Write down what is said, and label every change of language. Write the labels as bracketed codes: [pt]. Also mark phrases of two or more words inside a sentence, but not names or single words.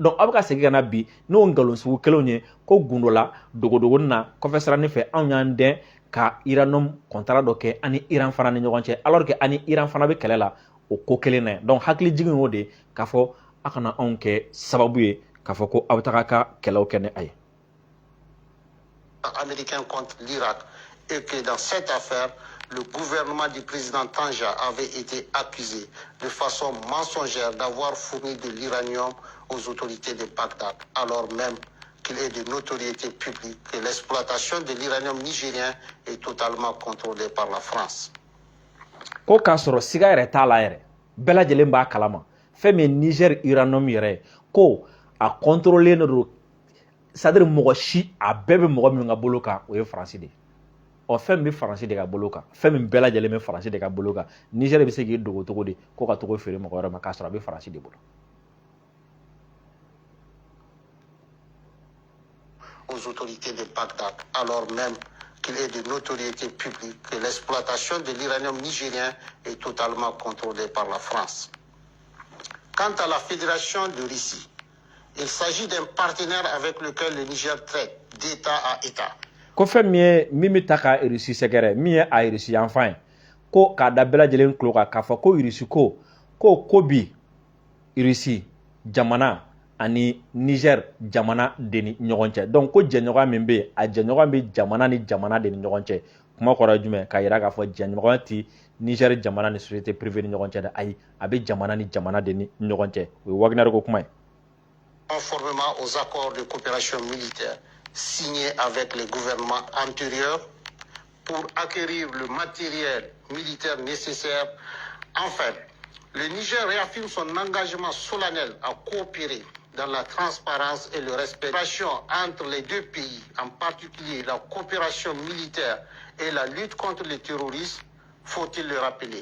[bm] Donc aw bɛ ka segin ka na bi n'o ngalon sugu kelenw ye ko gundo la dogodogonin na kɔfɛ siranin fɛ anw y'an dɛn ka uranium contrat dɔ kɛ ani Iran fana ni ɲɔgɔn cɛ [fr] alors que [bm] ani Iran fana bɛ kɛlɛ la o ko kelen na ye. Donc hakili jigin y'o de k'a fɔ a kana anw kɛ sababu ye k'a fɔ ko aw bɛ taga ka kɛlɛw kɛ ni a ye. [fr] Américain contre l'Irak et que dans cette affaire, le gouvernement du président Tanja avait été accusé de façon mensongère d'avoir fourni de l'uranium aux autorités de Bagdad, alors même qu'il est de notoriété publique que l'exploitation de l'uranium nigérien est totalement contrôlée par la France. [bm] Ko k'a sɔrɔ siga yɛrɛ t'a la yɛrɛ bɛɛ lajɛlen b'a kalama fɛn min Niger uranium yɛrɛ ko a contrôler do c'est-à-dire mɔgɔ si a bɛɛ bɛ mɔgɔ min ka bolo kan o ye Faransi de ye. Ɔ fɛn min bɛ Faransi de ka bolo kan fɛn min bɛɛ lajɛlen bɛ Faransi de ka bolo kan Niger bɛ se k'i dogo cogo di ko ka togo feere mɔgɔ wɛrɛ ma k'a sɔrɔ a bɛ Faransi de bolo. [fr] Aux autorités de Bagdad, alors même qu'il est de notoriété publique que l'exploitation de l'uranium nigérien est totalement contrôlée par la France. Quant à la Fédération de Russie, il s'agit d'un partenaire avec lequel le Niger traite d'État à État. [bm] Ko fɛn min ye min bɛ ta ka Russie sɛgɛrɛ min ye a Russie yanfan ye ko k'a da bɛɛ lajɛlen tulo kan k'a fɔ ko Russie ko bi Russie jamana ani Niger jamana de ni ɲɔgɔn cɛ. Donc ko jɛɲɔgɔnya min bɛ yen a jɛɲɔgɔnya bɛ jamana ni jamana de ni ɲɔgɔn cɛ. Kuma kɔrɔ jumɛn? K'a yira k'a fɔ jɛɲɔgɔnya tɛ Niger jamana ni [fr] société privée [bm] ni ɲɔgɔn cɛ dɛ ayi a bɛ jamana ni jamana de ni ɲɔgɔn cɛ. O ye Wagner ko kuma ye. [fr] Conformément aux accords de coopération militaire signés avec les gouvernements antérieurs pour acquérir le matériel militaire nécessaire. Enfin, le Niger réaffirme son engagement solennel à coopérer dans la transparence et le respect entre les deux pays, en particulier la coopération militaire et la lutte contre le terrorisme, faut-il le rappeler.